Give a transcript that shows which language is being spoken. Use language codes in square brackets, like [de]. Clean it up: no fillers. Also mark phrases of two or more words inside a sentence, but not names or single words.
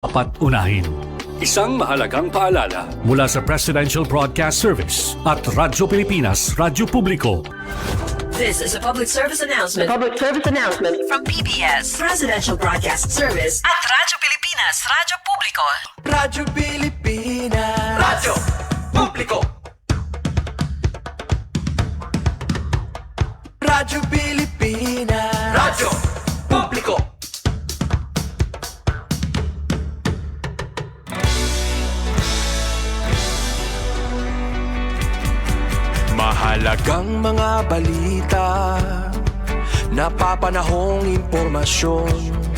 [tl] Dapat unahin. Isang mahalagang paalala. Mula sa Presidential Broadcast Service at Radyo Pilipinas, Radyo Publiko. [en] This is a public service announcement. From PBS, Presidential Broadcast Service at Radyo Pilipinas, Radyo Publiko. [tl] Radyo Pilipinas. Radyo Publiko. Radyo Pilipinas. Radyo Publiko. Mahalagang mga balita, napapanahong impormasyon.